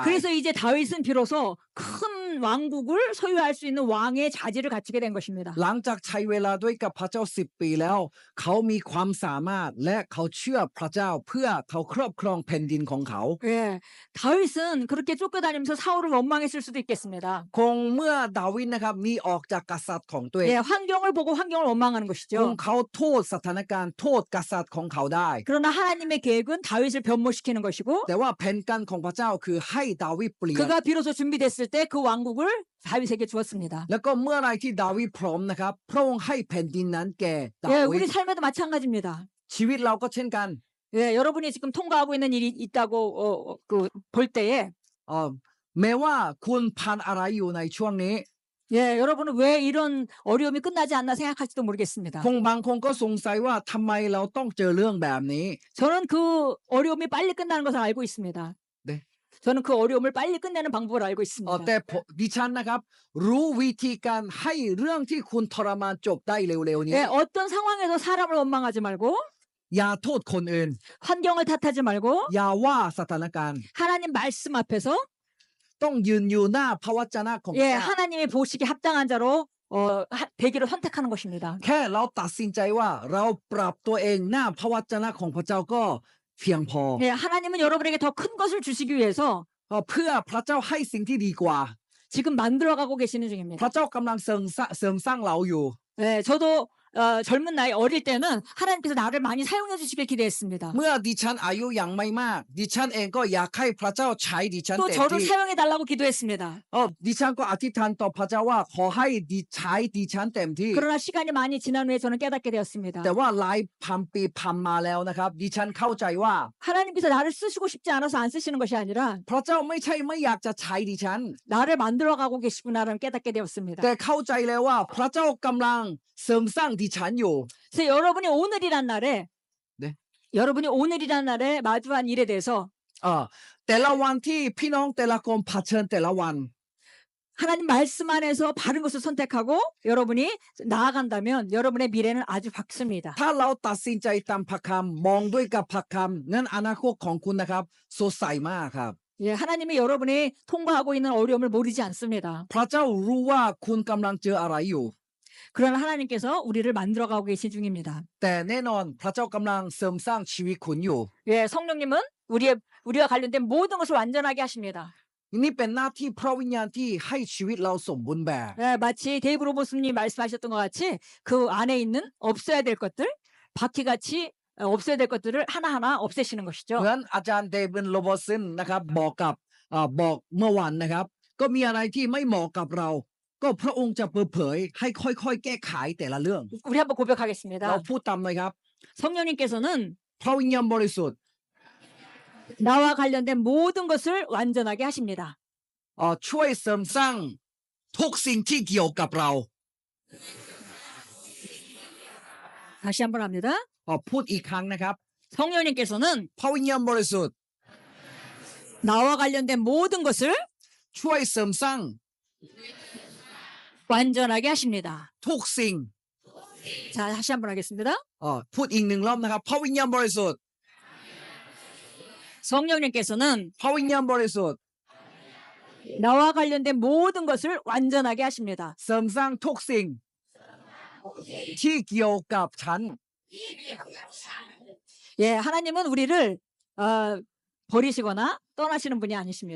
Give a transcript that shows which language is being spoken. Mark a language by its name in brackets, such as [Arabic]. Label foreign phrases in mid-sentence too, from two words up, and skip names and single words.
[Korean] 그래서 이제 다윗은 비로소 큰 왕국을 소유할 수 있는 왕의 자질을 갖추게 된 것입니다. [Thai] หลังจากใช้เวลาด้วยกับพระเจ้า10 ปีแล้วเขามีความสามารถและเขาเชื่อพระเจ้าเพื่อเขาครอบครองแผ่นดินของเขา [Korean] 예, 다윗은 그렇게 쫓겨다니면서 사울을 원망했을 수도 있겠습니다. [Thai] คงเมื่อดาวิดนะครับหนีออกจากกษัตริย์ของตัวเอง [Korean] 예, 환경을 보고 환경을 원망하는 [Thai] คง [Korean] 것이죠. [Thai] เขาโทษสถานการณ์โทษกษัตริย์ของเขาได้ [Korean] 그러나 하나님의 계획은 다윗을 변모시키는 것이고 [Thai] แต่ว่าแผนการของพระเจ้าคือให้ดาวิดเปลี่ยน [Korean] 그가 비로소 준비됐을 때 그 왕국을 다윗에게 주었습니다. [Thai] แล้วก็เมื่อไรที่ดาวิดพร้อมนะครับพระองค์ให้แผ่นดินนั้นแก่ดา [Korean] 예, [Thai] วิ [Korean] 우리 [Thai] ด [Korean] 삶에도 마찬가지입니다. [Thai] ชีวิตเราก็เช่นกัน [Korean] 예, 여러분이 지금 통과하고 있는 일이 있다고 볼 때에 [Thai] แม้ว่าคุณผ่านอะไรอยู่ในช่วงนี้ [Korean] 예, 여러분은 왜 이런 어려움이 끝나지 않나 생각할지도 모르겠습니다. [Thai] คงบางคนก็สงสัยว่าทำไมเราต้องเจอเรื่องแบบนี้ [Korean] 저는 그 어려움이 빨리 끝나는 것을 알고 있습니다. 네. 저는 그 어려움을 빨리 끝내는 방법을 알고 있습니다. [Thai] แต่ดิฉันนะครับรู้วิธีการให้เรื่องที่คุณทรมานจบได้เร็วๆนี้ [Korean] 예, 어떤 상황에서 사람을 원망하지 말고 [Thai] อย่าโทษคนอื่น [Korean] 환경을 탓하지 말고 [Thai] อย่าว่าสถานการณ์ [Korean] 하나님 말씀 앞에서 [Thai] ต้องยืนอยู่หน้าพระวจนะของพระ [Korean] 예, [Thai] เจ้า [Korean] 하나님이 보시기 합당한 자로 되기를 선택하는 것입니다. [Thai] แค่เราตัดสินใจว่าเราปรับตัวเองหน้าพระวจนะของพระเจ้าก็เพียงพอ [Korean] 예, 하나님은 여러분에게 더 큰 것을 주시기 위해서 [Thai] เพื่อพระเจ้าให้สิ่งที่ดีกว่า [Korean] 지금 만들어가고 계시는 [Thai] พ [Korean] 중입니다. [Thai] ระเจ้ากำลังเสริมสร้างเราอยู่ [Korean] 예, 저도 젊은 나이 어릴 때는 하나님께서 나를 많이 사용해 주시길 기대했습니다. [Thai] เมื่อดิฉันอายุยังไม่มาก ดิฉันเองก็อยากให้พระเจ้าใช้ดิฉัน [Korean] 또 [Thai] เต็ม [Korean] 저를 [Thai] ที่ [Korean] 사용해 달라고 기도했습니다. [Thai] ดิฉันก็อธิษฐานต่อพระเจ้าว่าขอให้ใช้ดิฉันเต็มที่ [Korean] 그러나 시간이 많이 지난 후에 저는 깨닫게 되었습니다. [Thai] แต่ว่าหลายพันปีผ่านมาแล้วนะครับดิฉันเข้าใจว่า [Korean] 하나님께서 나를 쓰시고 싶지 않아서 안 쓰시는 것이 아니라 [Thai] พระเจ้าไม่ใช่ไม่อยากจะใช้ดิฉัน [Korean] 나를 만들어가고 계시구나라는 깨닫게 되었습니다. [Thai] แต่เข้าใจแล้วว่าพระเจ้ากำลังเสริมสร้างดิฉันอยู่ [Korean] 그래서 여러분이 오늘이란 날에 네. 여러분이 오늘이란 날에 마주한 일에 대해서 [Thai] แต่ละวันที่พี่น้องแต่ละคนเผชิญแต่ละวัน [Korean] 하나님 말씀 안에서 바른 것을 선택하고 여러분이 나아간다면 여러분의 미래는 아주 밝습니다. [Thai] ถ้าเราตัดสินใจตามพระคำมองด้วยกับพระคำงั้นอนาคตของคุณนะครับสดใสมากครับ [Korean] 예, 하나님이 여러분이 통과하고 있는 어려움을 모르지 않습니다. [Thai] พระเจ้ารู้ว่าคุณกำลังเจออะไรอยู่ [Korean] 그러나 하나님께서 우리를 만들어가고 계신 중입니다. [Thai] แต่แน่นอนพระเจ้ากำลังเสริมสร้างชีวิตคุณอยู่ [Korean] 예, 성령님은 우리와 관련된 모든 것을 완전하게 하십니다. [Thai] นี่เป็นหน้าที่พระวิญญาณที่ให้ชีวิตเราสมบูรณ์แบบ [Korean] 예, 마치 데이브 로보스님 말씀하셨던 것 같이 그 안에 있는 없어야 될 것들, 바퀴같이 없어야 될 것들을 하나하나 없애시는 [Thai] เห [Korean] 것이죠. [Thai] มือนอาจารย์เดวิดโรบอสันนะครับบอกเมื่อวานนะครับ ก็มีอะไรที่ไม่เหมาะกับเรา ก็พระองค์จะเปิดเผยให้ค่อยๆแก้ไขแต่ละเรื่อง [Korean] 우리 한번 [Thai] เรา [Korean] 고백하겠습니다. [Thai] พูดตามหน่อยครับ [Korean] 성령님께서는 [Thai] พระวิญญาณบริสุทธิ์ [Korean] 나와 관련된 모든 것을 완전하게 하십니다. [Thai] ช่วยเสริมสร้างทุกสิ่งที่เกี่ยวกับเรา [Korean] 다시 한번 합니다. [Thai] พูดอีกครั้งนะครับ [Korean] 성령님께서는 [Thai] พระวิญญาณบริสุทธิ์ [Korean] 나와 관련된 모든 것을 [Thai] ช่วยเสริมสร้าง [Korean] 완전하게 하십니다. [Thai] ทุกสิ่ง [Korean] 자, 다시 한번 하겠습니다. [Thai] พูดอีกหนึ่งรอบนะครับพระวิญญาณบริสุทธิ์ [Korean] 성령님께서는 [Thai] พระวิญญาณบริสุทธิ์ [Korean] 나와 관련된 모든 것을 완전하게 하십니다. [Thai] เสริมสร้างทุกสิ่งที่เกี่ยวกับฉัน [Korean] 예, 하나님은 우리를 버리시거나 떠나시는 분이 아니십니다.